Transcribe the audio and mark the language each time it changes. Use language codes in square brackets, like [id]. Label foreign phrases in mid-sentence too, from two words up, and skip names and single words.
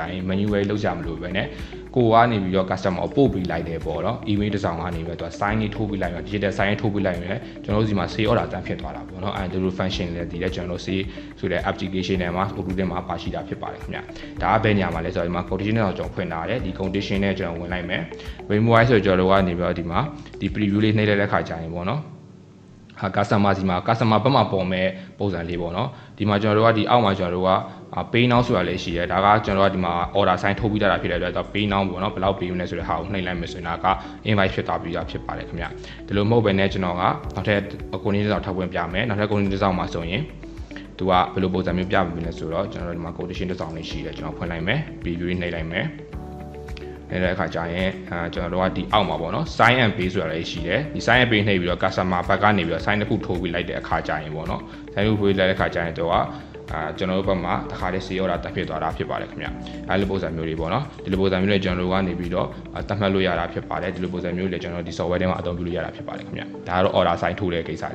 [my] ရင် manual လောက်ကြမလို့ပဲねကိုကနေပြီးတော့ customer ကိုပို့ပေးလိုက်တယ်ပေါ့နော် email တစ်စောင်ကနေပြီးတော့သူက sign နေထိုးပေးလိုက်တော့ [en] digital sign [my] ထိုးပေးလိုက်ရင်ကျွန်တော်တို့စီမှာ [en] save order [my] တန်းဖြစ်သွားတာပေါ့နော်အဲဒီလို function လည်းဒီလည်းကျွန်တော်တို့ save ဆိုတဲ့ application ထဲမှာ auto ထဲမှာပါရှိတာဖြစ်ပါတယ်ခင်ဗျဒါကဘယ်နေရာမှာလဲဆိုတော့ဒီမှာ condition နဲ့ကျွန်တော်ဖွင့်ထားတယ်ဒီ condition နဲ့ကျွန်တော်ဝင်လိုက်မယ် remove ဆိုကျွန်တော်တို့ကနေပြီးတော့ဒီမှာဒီ preview လေးနှိပ်လိုက်တဲ့ခါကျရင်ပေါ့နော် customer စီမှာ customer ဘက်မှာပုံမဲ့ပုံစံလေးပေါ့နော်ဒီမှာကျွန်တော်တို့ကဒီအောက်မှာကျွန်တော်တို့က [en] pay now [my] ဆိုတာလည်းရှိတယ်ဒါကကျွန်တော်တို့ကဒီမှာ [en] order sign [my] ထိုးပြီးတာဖြစ်တဲ့အတွက်တော့ [en] pay now [my] ပေါ့နော်ဘယ်လောက်ပေးမလဲဆိုတဲ့ဟာကိုနှိပ်လိုက်မယ်ဆိုရင်ဒါက invite ဖြစ်သွားပြီးတာဖြစ်ပါတယ်ခင်ဗျဒီလိုမဟုတ်ဘဲနဲ့ကျွန်တော်ကနောက်ထပ်ကိုနေတစ်စောင်ထောက်ပွင့်ပြမယ်နောက်ထပ်ကိုနေတစ်စောင်မှာဆိုရင်သူကဘယ်လိုပုံစံမျိုးပြပေးမလဲဆိုတော့ကျွန်တော်တို့ဒီ မှာ quotation တစ်စောင်လေးရှိတယ်ကျွန်တော်ဖွင့်လိုက်မယ် preview နှိပ်လိုက်မယ်နေတဲ့အခါကျရင်ကျွန်တော်တို့ကဒီအောက်မှာပေါ့နော် [en] sign and pay [my] ဆိုတာလည်းရှိတယ်ဒီ [en] sign and pay [my] နှိပ်ပြီးတော့ customer ဘက်ကနေပြီးတော့ sign တစ်ခုထိုးပြီးလိုက်တဲ့အခါကျရင်ပေါ့နော် sign တစ်ခုထိုးပြီးလိုက်တဲ့အခါကျရင်တော့ကျွန်တော်တို့ဘက်မှာတခါတည်း [en] sale order [my] တက်ဖြစ်သွားတာဖြစ်ပါတယ်ခင်ဗျအဲဒီလိုပုံစံမျိုးတွေပေါ့နော်ဒီလိုပုံစံမျိုးတွေကျွန်တော်တို့ကနေပြီးတော့တတ်မှတ်လို့ရတာဖြစ်ပါတယ်ဒီလိုပုံစံမျိုးတွေကျွန်တော်ဒီ software ထဲမှာအသုံးပြုလို့ရတာဖြစ်ပါတယ်ခင်ဗျဒါကတော့ [en] order sign [my] ထိုးတဲ့ကိစ္စ